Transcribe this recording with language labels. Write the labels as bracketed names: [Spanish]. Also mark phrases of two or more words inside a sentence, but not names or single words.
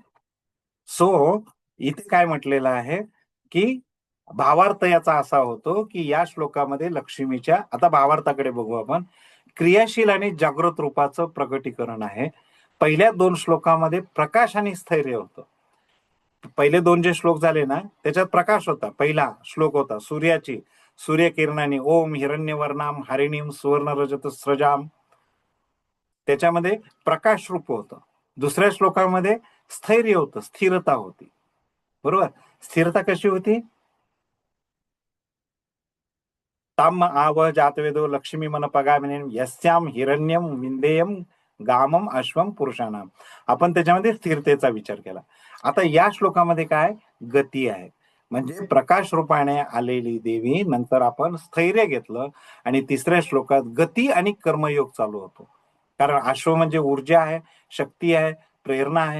[Marathi] सो इथे काय म्हटलेलं आहे की भावार्थ याचा असा होतो की या श्लोकामध्ये लक्ष्मीच्या, आता भावार्थाकडे बघू आपण, क्रियाशील आणि जागृत रूपाचं प्रगटीकरण आहे. पहिल्या 2 श्लोकामध्ये प्रकाश आणि स्थैर्य होतं. पहिले 2 जे श्लोक झाले ना त्याच्यात प्रकाश होता. पहिला श्लोक होता सूर्याची, [Sanskrit] सूर्यकिरणाने ओम हिरण्यवर्णाम हरिणीम सुवर्ण रजत स्रजाम, [Marathi] त्याच्यामध्ये प्रकाश रूप होतं. दुसऱ्या श्लोकामध्ये स्थैर्य होतं, स्थिरता होती. बरोबर. स्थिरता कशी होती? [Sanskrit] ताम आव जातवेदो लक्ष्मी मन पगामिनी यस्याम हिरण्यम विंदेयम गामम अश्वम पुरुषाणाम. [Marathi] आपण त्याच्यामध्ये स्थिरतेचा विचार केला. आता या श्लोकामध्ये काय गती आहे, म्हणजे प्रकाश रूपाने आलेली देवी. नंतर आपण स्थैर्य घेतलं आणि तिसऱ्या श्लोकात गती आणि कर्मयोग चालू होतो. कारण अश्व म्हणजे ऊर्जा आहे, शक्ती आहे, प्रेरणा आहे.